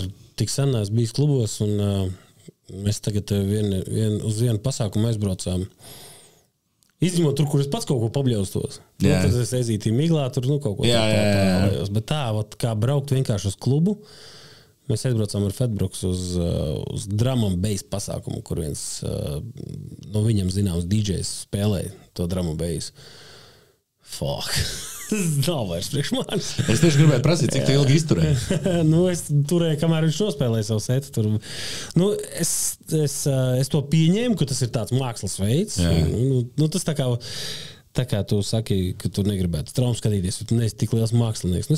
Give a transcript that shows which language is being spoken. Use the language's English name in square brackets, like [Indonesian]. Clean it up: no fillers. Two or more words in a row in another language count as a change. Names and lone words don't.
[Latvian] Tik sen es biju klubos, un mēs tagad uz vienu pasākumu aizbraucām. Izņemot tur, kur es pats kaut ko pabļaustos. Tad es aizītīju miglā, tur kaut ko tāpājos. Bet tā, kā braukt vienkārši uz klubu, mēs aizbraucām ar Fedbruks uz [English] drum and bass [Latvian] pasākumu, kur viens no viņam zināms DJs spēlēja to [English] drum and bass. [Latvian] Fuck. Tas nav vairs priekš manis. Es tieši gribēju prasīt, cik tu ilgi izturēji. Es turēju, kamēr viņš nospēlēja savu setu. Tur. Es to pieņēmu, ka tas ir tāds mākslas veids. Tas tā kā tu saki, ka tu negribētu traumu skatīties, jo tu neesi tik liels mākslinieks.